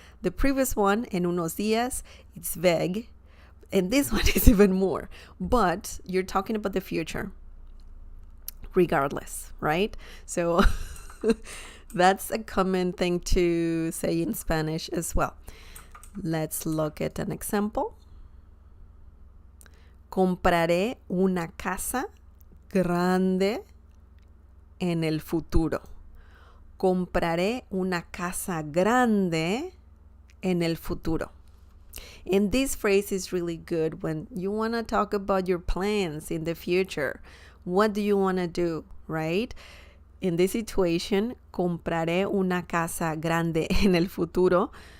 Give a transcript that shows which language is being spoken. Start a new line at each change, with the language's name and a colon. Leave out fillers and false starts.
English: The previous one,
Spanish: en unos días,
English: it's vague. And this one is even more. But you're talking about the future regardless, right? So that's a common thing to say in Spanish as well. Let's look at an example.
Spanish: Compraré una casa grande en el futuro. Compraré una casa grande en el futuro.
English: And this phrase is really good when you want to talk about your plans in the future. What do you want to do, right? In this situation,
Spanish: compraré una casa grande en el futuro.